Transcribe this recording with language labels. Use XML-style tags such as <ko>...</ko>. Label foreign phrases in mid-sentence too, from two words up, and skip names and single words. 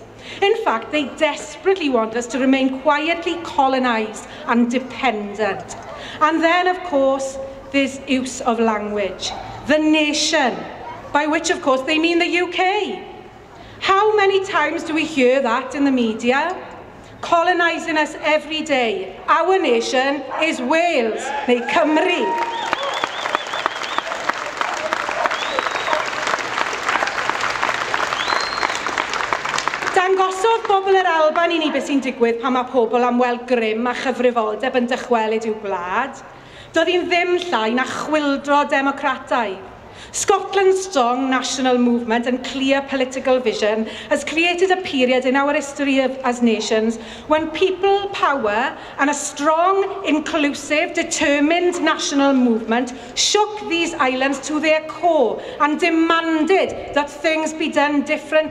<en>In fact, they desperately want us to remain quietly colonised and dependent. And then, of course, there's use of language. The nation, by which, of course, they mean the UK. How many times do we hear that in the media? Colonising us every day. Our nation is Wales, neu Cymru.</en> <cy>Dangosodd bobl yr Alban I ni beth sy'n digwydd pan mae pobl am weld grym a chyfrifoldeb yn dychwelyd i'w gwlad. Doedd hi'n ddim llai na chwildro democrataidd.</cy> <en>Scotland's strong national movement and clear political vision has created a period in our history as nations when people power and a strong, inclusive, determined national movement shook these islands to their core and demanded that things be done differently.</en>